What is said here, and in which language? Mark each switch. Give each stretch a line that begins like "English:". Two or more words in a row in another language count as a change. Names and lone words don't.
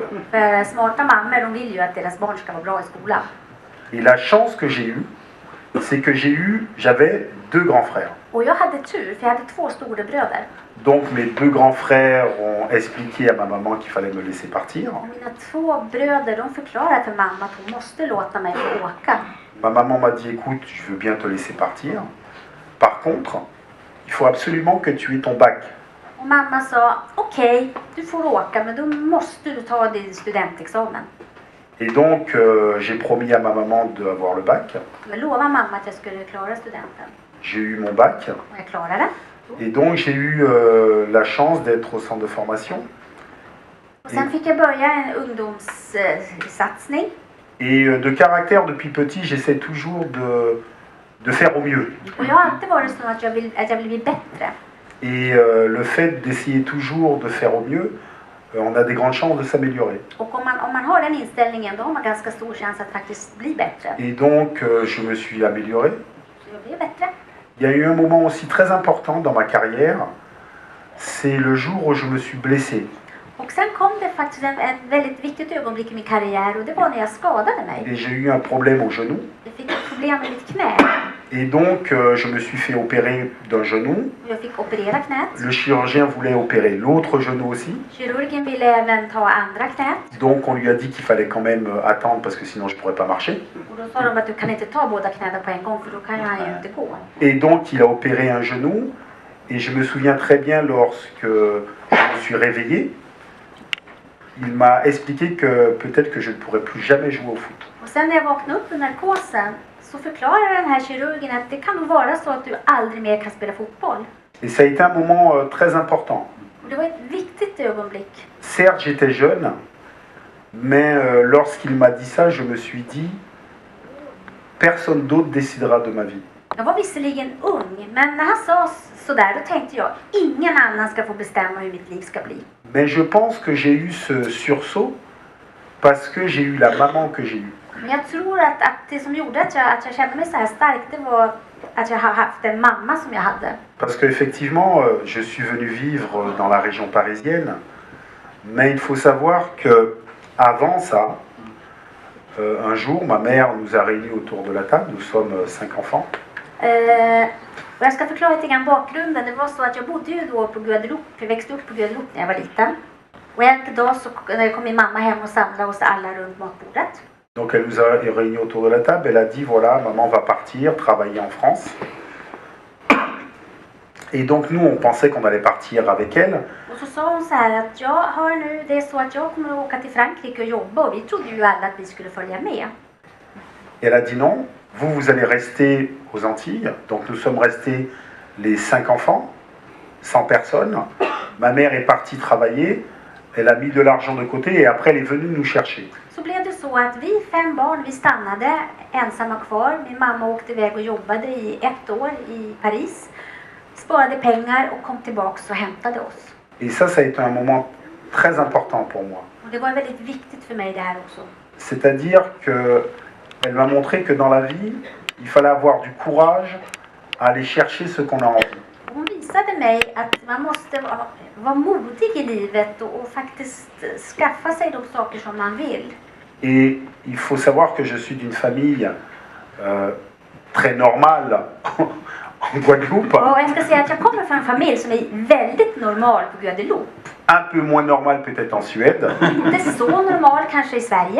Swedish: För smarta mammor de vill ju att deras barn ska vara bra i skolan.
French: Et la chance que j'ai eue, c'est que j'avais 2 grands frères.
Swedish: Och jag hade tur för jag hade 2 storebröder.
French: Donc mes 2 grands frères ont expliqué à ma maman qu'il fallait me laisser partir.
Swedish: Och mina 2 bröder de förklarade för mamma att hon måste låta mig få åka.
French: Ma maman m'a dit, écoute, je veux bien te laisser partir. Par contre, il faut absolument que tu aies ton bac.
Swedish: Och mamma sa, okej, du får åka men då måste du ta din studentexamen.
French: Et donc, j'ai promis à ma maman d'avoir le bac.
Swedish: Jag lovade mamma att jag skulle klara studenten.
French: J'ai eu mon bac.
Swedish: Och jag klarade det.
French: Et donc, j'ai eu la chance d'être au centre de formation.
Swedish: Och sen fick jag börja en ungdomssatsning.
French: Et de caractère, depuis petit, j'essaie toujours de faire au mieux.
Swedish: Och jag har alltid varit så att jag vill bli bättre.
French: Et le fait d'essayer toujours de faire au mieux, on a des grandes chances de s'améliorer.
Swedish: Och om man har den inställningen då har man ganska stor chans att faktiskt bli bättre.
French: Et donc, je me suis amélioré.
Swedish: Så jag blev bättre.
French: Il y a eu un moment aussi très important dans ma carrière, c'est le jour où je me suis blessé.
Swedish: Och sen kom det faktiskt ett väldigt viktigt ögonblick i min karriär och det var när jag skadade mig.
French: Et j'ai eu un problème au genou.
Swedish: Jag fick ett problem med mitt knä.
French: Et donc, je me suis fait opérer d'un genou.
Swedish: Jag fick operera knät.
French: Le chirurgien voulait opérer l'autre genou aussi.
Swedish: Kirurgen ville även ta andra knät.
French: Donc, on lui a dit qu'il fallait quand même attendre parce que sinon je ne pourrais pas marcher.
Swedish: Och då sa de att du kan inte ta båda knäna på en gång för då kan han ju inte gå.
French: Et donc, il a opéré un genou. Et je me souviens très bien lorsque je me suis réveillé, il m'a expliqué que peut-être que je ne pourrais plus jamais jouer au foot.
Swedish: Och sen när jag vaknade upp ur narkosen så förklarar den här kirurgen att det kan nog vara så att du aldrig mer kan spela fotboll.
French: Et ça a été un moment très important.
Swedish: Och det var ett viktigt ögonblick.
French: Certes, j'étais jeune, mais lorsqu'il m'a dit ça, je me suis dit, personne d'autre décidera de ma vie.
Swedish: Jag var visserligen ung, men när han sa sådär då tänkte jag ingen annan ska få bestämma hur mitt liv ska bli.
French: Mais je pense que j'ai eu ce sursaut parce que j'ai eu la maman que j'ai eue.
Swedish: Men jag tror att det som gjorde att jag kände mig så här stark, det var att jag har haft en mamma som jag hade.
French: Parce qu'effectivement, je suis venu vivre dans la région parisienne, mais il faut savoir que avant ça, un jour, ma mère nous a réunis autour de la table, nous sommes 5 enfants.
Swedish: Och jag ska förklara lite grann bakgrunden. Det var så att jag bodde ju då på Guadeloupe, jag växte upp på Guadeloupe när jag var liten. Och en dag så kom min mamma hem och samlade oss alla runt matbordet.
French: Donc elle nous a réunis autour de la table, elle a dit voilà, maman va partir, travailler en France. Et donc nous, on pensait qu'on allait partir avec elle.
Swedish: Och så sa hon så här att det är så att jag kommer att åka till Frankrike och jobba och vi trodde ju alla att vi skulle följa med.
French: Et elle a dit non, vous allez rester aux Antilles. Donc nous sommes restés les 5 enfants, sans personne. Ma mère est partie travailler, elle a mis de l'argent de côté et après elle est venue nous chercher.
Swedish: Så blev det så att vi 5 barn, vi stannade ensamma kvar. Min mamma åkte iväg och jobbade i 1 år i Paris. Sparade pengar och kom tillbaks och hämtade oss.
French: Et ça a été un moment très important pour moi.
Swedish: Och det var väldigt viktigt för mig det här också.
French: C'est-à-dire qu'elle m'a montré que dans la vie, il fallait avoir du courage à aller chercher ce qu'on a envie.
Swedish: Hon visade mig att man måste vara modig i livet och faktiskt skaffa sig de saker som man vill.
French: Et il faut savoir que je suis d'une famille très normale en Guadeloupe.
Swedish: Och jag ska säga att jag kommer från en familj som är väldigt normal på Guadeloupe.
French: Un peu moins normale peut-être en Suède.
Swedish: Inte så normal kanske i Sverige.